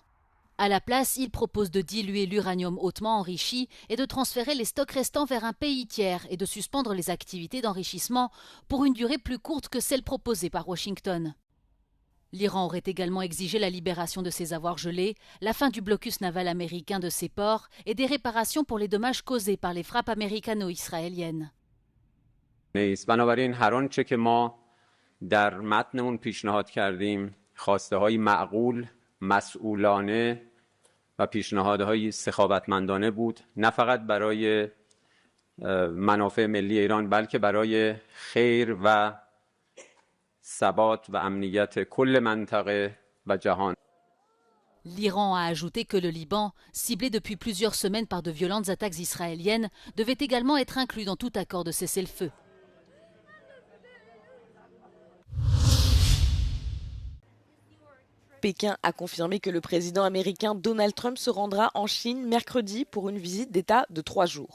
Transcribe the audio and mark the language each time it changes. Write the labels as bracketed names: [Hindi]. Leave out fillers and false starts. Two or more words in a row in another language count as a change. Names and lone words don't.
[French] À la place, il propose de diluer l'uranium hautement enrichi et de transférer les stocks restants vers un pays tiers et de suspendre les activités d'enrichissement pour une durée plus courte que celle proposée par Washington. L'Iran aurait également exigé la libération de ses avoirs gelés, la fin du blocus naval américain de ses ports et des réparations pour les dommages causés par les frappes américano-israéliennes. [Persian] بنابراین هر آنچه که ما در متن اون پیشنهاد کردیم خواسته‌های معقول، مسئولانه و پیشنهادهای سخاوتمندانه بود، نه فقط برای منافع ملی ایران بلکه برای خیر و ثبات و امنیت کل منطقه و جهان. [French] L'Iran a ajouté que le Liban, ciblé depuis plusieurs semaines par de violentes attaques israéliennes, devait également être inclus dans tout accord de cessez-le-feu. Pékin a confirmé que le président américain Donald Trump se rendra en Chine mercredi pour une visite d'État de 3 jours.